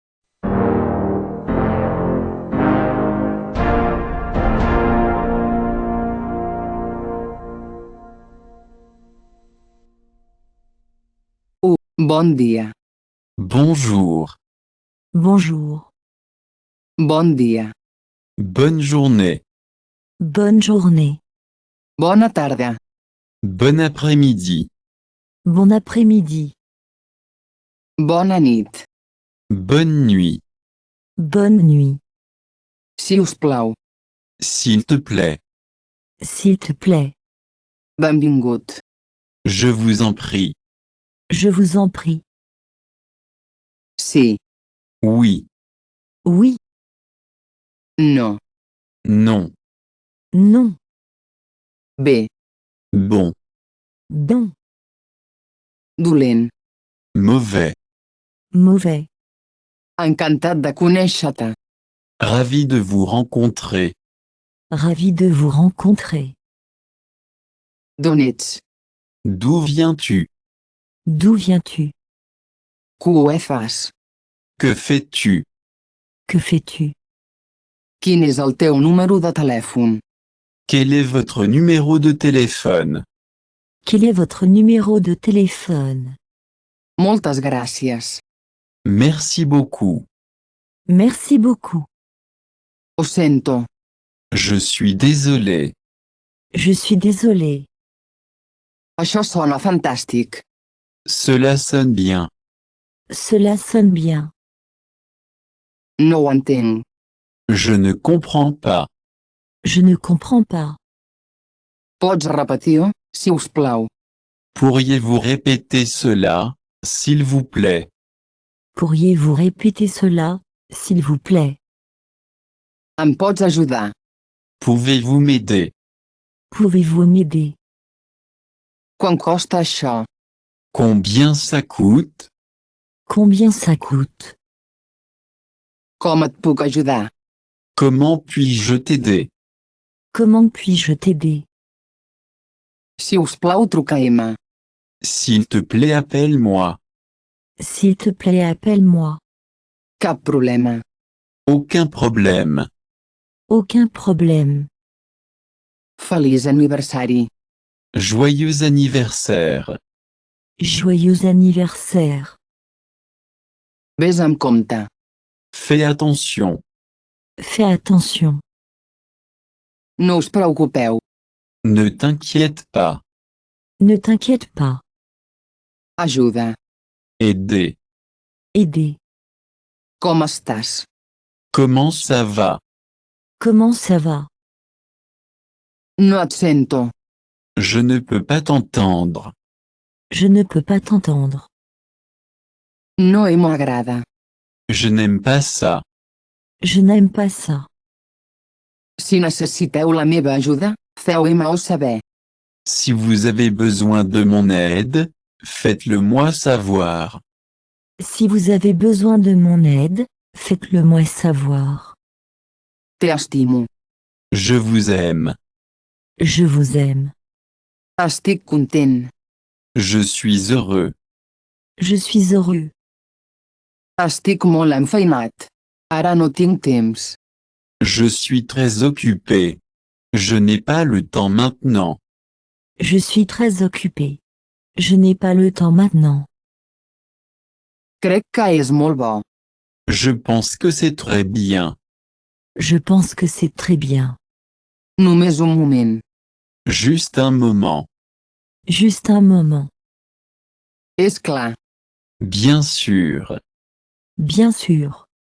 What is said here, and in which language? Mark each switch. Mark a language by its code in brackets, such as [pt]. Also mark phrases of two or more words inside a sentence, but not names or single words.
[ca] Bon dia. [fr] Bonjour. Bonjour. [ca] Bon dia. [fr] Bonne journée. Bonne journée. [ca] Bona tarda. [fr] Bon après-midi. Bon après-midi. [ca] Bona nit. [fr] Bonne nuit. Bonne nuit. [ca] Si us plau. [fr] S'il te plaît. S'il te plaît. [ca] Benvingut. [fr] Je vous en prie. Je vous en prie. [ca] Sí. [fr] Oui. Oui. [ca] No. [fr] Non. Non. [ca] Bé. [fr] Bon. Bon. [ca] Dolent. [fr] Mauvais. Mauvais. [ca] Encantat de conèixer-te. [fr] Ravi de vous rencontrer. Ravi de vous rencontrer. [ca] D'on ets? [fr] D'où viens-tu? D'où viens-tu? [ca] Què fas? [fr] Que fais-tu? Que fais-tu? [ca] Quin és el teu número de telèfon? [fr] Quel est votre numéro de téléphone? Quel est votre numéro de téléphone? [ca] Moltes gràcies. [fr] Merci beaucoup. Merci beaucoup. [ca] Ho sento. [fr] Je suis désolé. Je suis désolé. [ca] Això sona fantàstic. [fr] Cela sonne bien. Cela sonne bien. [ca] No ho entenc. [fr] Je ne comprends pas. Je ne comprends pas. [ca] Pots repetir-ho, si us plau? [fr] Pourriez-vous répéter cela, s'il vous plaît? Pourriez-vous répéter cela, s'il vous plaît? [ca] Em pots ajudar? [fr] Pouvez-vous m'aider? Pouvez-vous m'aider? [ca] Quant costa això? [fr] Combien ça coûte? Combien ça coûte? [ca] Com et puc ajudar? [fr] Comment puis-je t'aider? Comment puis-je t'aider? [ca] Si us plau, truca-me. [fr] S'il te plaît, appelle-moi. S'il te plaît, appelle-moi. [ca] Cap problema. [fr] Aucun problème. Aucun problème. [ca] Feliç aniversari. [fr] Joyeux anniversaire. Joyeux anniversaire. [ca] Vés amb compte. [fr] Fais attention. Fais attention. [ca] No us preocupeu. [fr] Ne t'inquiète pas. Ne t'inquiète pas. [ca] Ajuda. [fr] Aider. Aider. [ca] Com estàs? [fr] Comment ça va? Comment ça va? [ca] No et sento. [fr] Je ne peux pas t'entendre. Je ne peux pas t'entendre. [ca] No m'agrada. [fr] Je n'aime pas ça. Je n'aime pas ça. [ca] Si necessiteu la meva ajuda, feu-me-ho saber. [fr] Si vous avez besoin de mon aide, faites-le moi savoir. Si vous avez besoin de mon aide, faites-le moi savoir. [ca] Te estimo. [fr] Je vous aime. Je vous aime. [ca] Estic content. [fr] Je suis heureux. Je suis heureux. [ca] Estic molt enfeinat. Ara no tinc temps. [fr] Je suis très occupé. Je n'ai pas le temps maintenant. Je suis très occupé. Je n'ai pas le temps maintenant. [ca] Crec que és molt bo. [fr] Je pense que c'est très bien. Je pense que c'est très bien. [ca] Només un moment. [fr] Juste un moment. Juste un moment. [ca] És clar. [fr] Bien sûr. Bien sûr.